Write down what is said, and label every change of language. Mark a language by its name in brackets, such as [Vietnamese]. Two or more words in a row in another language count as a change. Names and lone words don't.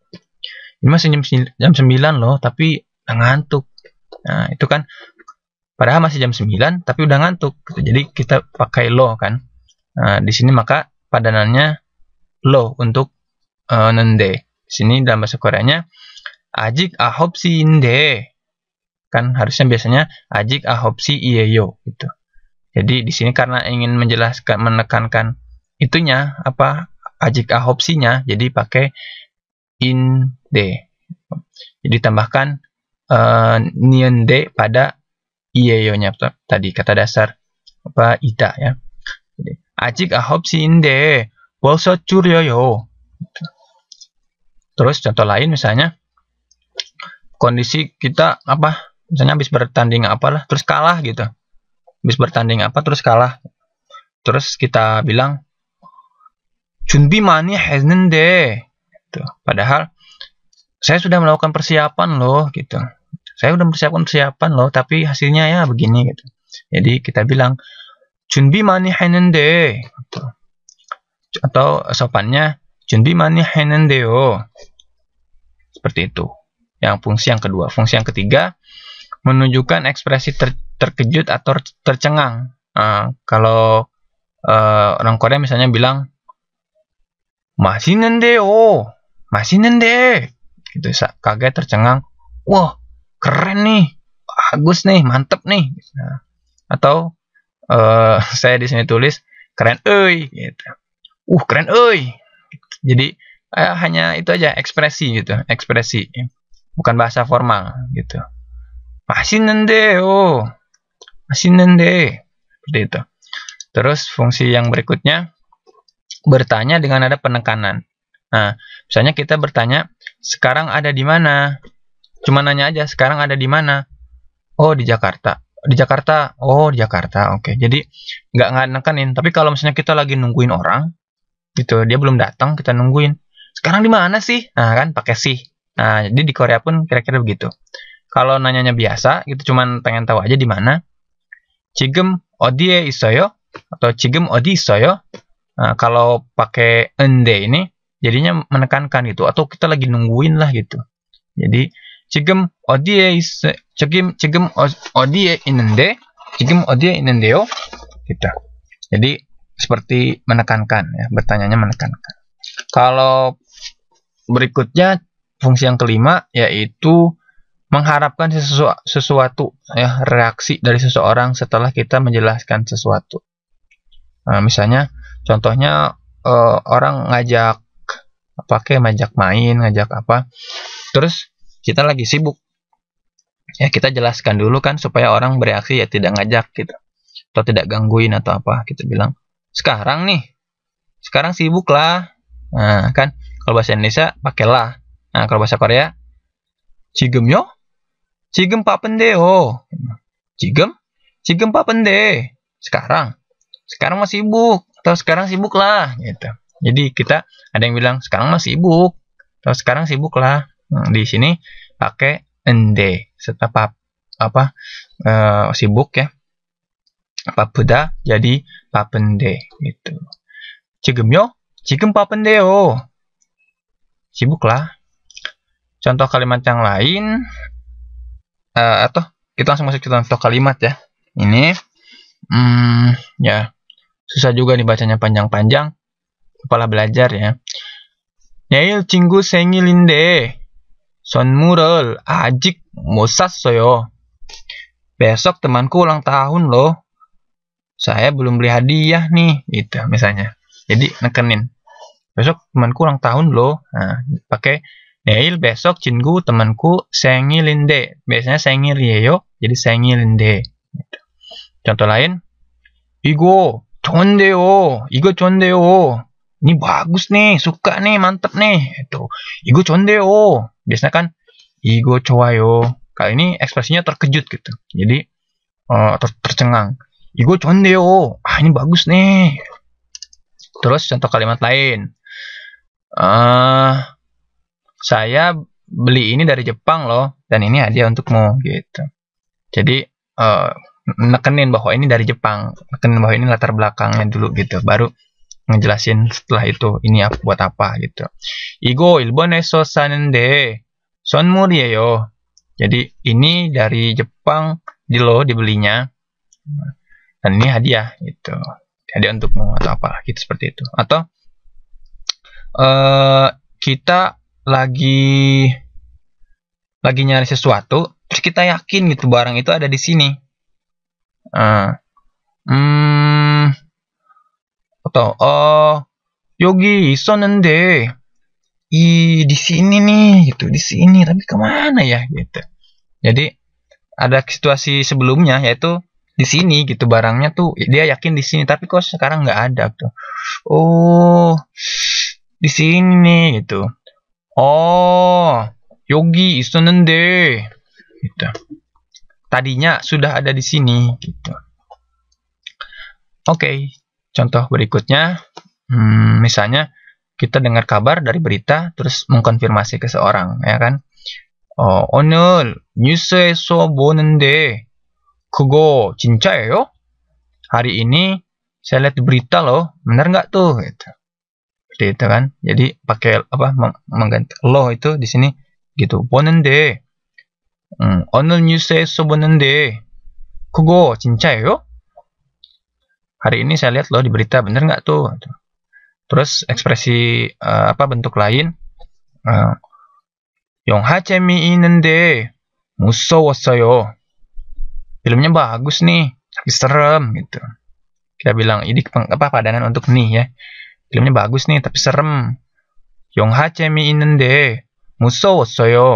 [Indonesian] Ini masih jam 9 loh, tapi udah ngantuk. Nah, itu kan padahal masih jam 9 tapi udah ngantuk gitu. Jadi kita pakai lo kan. Nah, di sini maka padanannya lo untuk nende. Di sini dalam bahasa Koreanya [Korean] 아직 9시인데. [Indonesian] Kan harusnya biasanya [Korean] 아직 9시 이에요 [Indonesian] gitu. Jadi di sini karena ingin menjelaskan menekankan itunya [Korean] 아직 9시nya, [Indonesian] jadi pakai in데. Jadi tambahkan niende pada iyeyo-nya tadi kata dasar ida ya. [Korean] Jadi 아직 9시인데 벌써 줄여요. [Indonesian] Terus contoh lain misalnya kondisi kita misalnya habis bertanding terus kalah gitu. Habis bertanding terus kalah. Terus kita bilang [Korean] 준비 많이 했는데 [Indonesian] gitu. Padahal saya sudah melakukan persiapan loh gitu. Saya udah persiapan loh, tapi hasilnya ya begini gitu. Jadi kita bilang [Korean] 준비 많이 했는데 [Indonesian] gitu. Atau sopannya [Korean] 준비 많이 했는데요. [Indonesian] Seperti itu. Yang fungsi yang kedua. Fungsi yang ketiga menunjukkan ekspresi terkejut atau tercengang. Kalau orang Korea misalnya bilang [Korean] 맛있는데요. 맛있는데. [Indonesian] Gitu, kaget, tercengang. Wah, keren nih. Bagus nih, mantep nih. Nah, atau saya di sini tulis keren euy gitu. Keren euy. Jadi hanya itu aja ekspresi gitu, ekspresi. Bukan bahasa formal gitu. [Korean] 맛있는데요. 맛있는데. [Indonesian] Seperti itu. Terus fungsi yang berikutnya bertanya dengan ada penekanan. Nah, misalnya kita bertanya, sekarang ada di mana? Cuma nanya aja, sekarang ada di mana? Oh, di Jakarta. Di Jakarta. Oh, di Jakarta. Oke. Jadi nggak nekanin. Tapi kalau misalnya kita lagi nungguin orang, gitu, dia belum datang, kita nungguin. Sekarang di mana sih? Nah, kan pakai sih. Nah, jadi di Korea pun kira-kira begitu. Kalau nanyanya biasa, gitu, cuman pengen tahu aja di mana. [Korean] 지금 어디에 있어요? Atau 지금 어디 있어요? [Indonesian] Nah, kalau pakai ende ini jadinya menekankan gitu, atau kita lagi nungguin lah gitu. [Korean] Jadi 지금 어디에 어디에 있는데? 지금 어디에 있는데요? [Indonesian] Gitu. Jadi seperti menekankan ya, bertanyanya menekankan. Kalau berikutnya fungsi yang kelima yaitu mengharapkan sesuatu ya, reaksi dari seseorang setelah kita menjelaskan sesuatu. Nah, misalnya contohnya orang ngajak main, ngajak terus kita lagi sibuk. Ya, kita jelaskan dulu kan supaya orang bereaksi ya tidak ngajak gitu. Atau tidak gangguin atau apa. Kita bilang, sekarang sibuk lah. Nah, kan kalau bahasa Indonesia pakailah. Nah, kalau bahasa Korea [Korean] 지금요? 지금 바쁜데요. 지금 바쁜데. [Indonesian] Sekarang masih sibuk. Atau sekarang sibuk lah gitu. Jadi kita ada yang bilang sekarang masih sibuk atau sekarang sibuk lah. Nah, di sini pakai ende setelah sibuk ya. 바쁘다 jadi 바쁜데 gitu. [Korean] 지금요? 지금 바쁜데요. [Indonesian] Sibuk lah. Contoh kalimat yang lain atau kita langsung masuk ke contoh kalimat ya. Ini ya susah juga nih bacanya panjang-panjang. Kepala belajar ya. [Korean] 내일 친구 생일인데 선물을 아직 못 샀어요. [Indonesian] Besok temanku ulang tahun loh. Saya belum beli hadiah nih, gitu misalnya. Jadi nekenin. Besok temanku ulang tahun loh. Nah, pakai 내일 besok 친구 temanku 생일인데. Biasanya 생일이에요. Jadi 생일인데. Gitu. Contoh lain. [Korean] 이거 좋은데요. 이거 좋은데요. [Indonesian] Ini bagus nih, suka nih, mantep nih. Itu. [Korean] 이거 좋은데요. [Indonesian] Biasanya kan [Korean] 이거 좋아요. [Indonesian] Kali ini ekspresinya terkejut gitu. Jadi tercengang. [Korean] 이거 좋은데요. [Indonesian] Ah, ini bagus nih. Terus contoh kalimat lain. Saya beli ini dari Jepang loh, dan ini hadiah untukmu gitu. Jadi nekenin bahwa ini dari Jepang, nekenin bahwa ini latar belakangnya dulu gitu, baru ngejelasin setelah itu ini buat apa gitu. [Korean] 이거 일본에서 사는데 선물이에요. [Indonesian] Jadi ini dari Jepang dibelinya, dan ini hadiah gitu, hadiah untukmu atau apa gitu, seperti itu. Atau kita lagi nyari sesuatu, terus kita yakin gitu barang itu ada di sini. Atau [Korean] 여기 있었는데 [Indonesian] di sini nih gitu, di sini tapi kemana ya gitu. Jadi ada situasi sebelumnya yaitu di sini gitu, barangnya tuh dia yakin di sini tapi kok sekarang nggak ada tuh. Oh, di sini nih gitu. Oh, [Korean] 여기 있었는데 [Indonesian] gitu. Tadinya sudah ada di sini gitu. Oke. Contoh berikutnya, misalnya kita dengar kabar dari berita, terus mengkonfirmasi ke seorang, ya kan? [Korean] 오늘 뉴스에서 보는데 그거 진짜예요? [Indonesian] Hari ini saya lihat di berita loh, benar nggak tuh? Gitu. Seperti itu kan? Jadi pakai apa? Mengganti lo itu di sini gitu. [Korean] 보는데 오늘 뉴스에서 보는데 그거 진짜예요? [Indonesian] Hari ini saya lihat loh di berita, bener nggak tuh? Terus ekspresi bentuk lain, [Korean] 영화 재미있는데 무서웠어요. [Indonesian] Filmnya bagus nih, tapi serem gitu. Kita bilang ini padanan untuk nih ya. Filmnya bagus nih, tapi serem. [Korean] 영화 재미있는데 무서웠어요.